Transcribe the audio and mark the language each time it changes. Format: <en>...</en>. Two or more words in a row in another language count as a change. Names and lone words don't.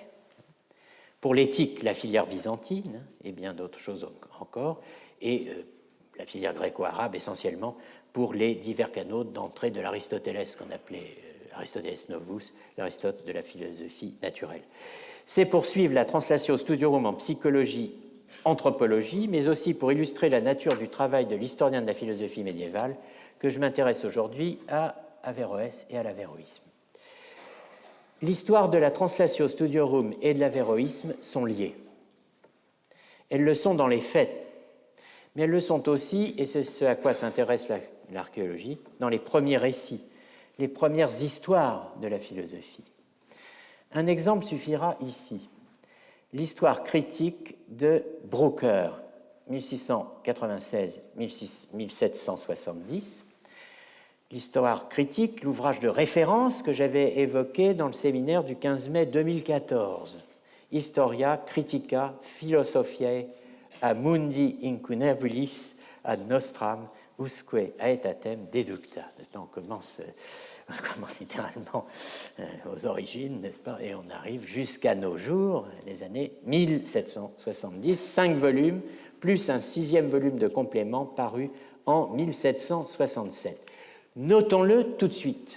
<fr>Pour l'éthique, la filière byzantine et bien d'autres choses encore, et la filière gréco-arabe essentiellement pour les divers canaux d'entrée de l'Aristoteles qu'on appelait</fr> <la>Aristoteles Novus,</la> <fr>l'Aristote de la philosophie naturelle. C'est pour suivre la</fr> <la>Translatio Studiorum</la> <fr>en psychologie, anthropologie, mais aussi pour illustrer la nature du travail de l'historien de la philosophie médiévale que je m'intéresse aujourd'hui à Averroès et à l'avéroïsme. L'histoire de la</fr> <la>Translatio Studiorum</la> <fr>et de l'avéroïsme sont liées. Elles le sont dans les faits, mais elles le sont aussi, et c'est ce à quoi s'intéresse l'archéologie, dans les premiers récits, les premières histoires de la philosophie. Un exemple suffira ici. L'histoire critique de Brooker, 1696-1770. L'histoire critique, l'ouvrage de référence que j'avais évoqué dans le séminaire du 15 mai 2014. Historia Critica Philosophiae a mundi incunebulis ad nostram usque aetatem deducta. On commence littéralement aux origines, n'est-ce pas, et on arrive jusqu'à nos jours, les années 1770, 5 volumes, plus un 6e volume de complément paru en 1767. Notons-le tout de suite.</fr>